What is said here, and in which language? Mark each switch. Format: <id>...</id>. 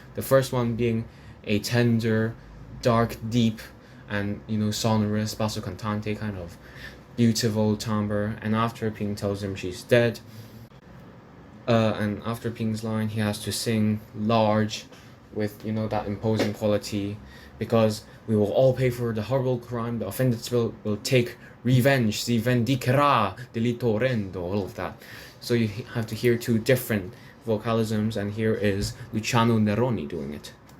<en>The first one being a tender, dark, deep, and sonorous basso cantante kind of beautiful timbre. And after Ping tells him she's dead, and after Ping's line, he has to sing large, with that imposing quality, because we will all pay for the horrible crime. The offended will take revenge.</en> <it>Si vendicherà delitto orrendo.</it> <en>All of that. So you have to hear two different vocalisms, and here is Luciano Neroni doing it.</en>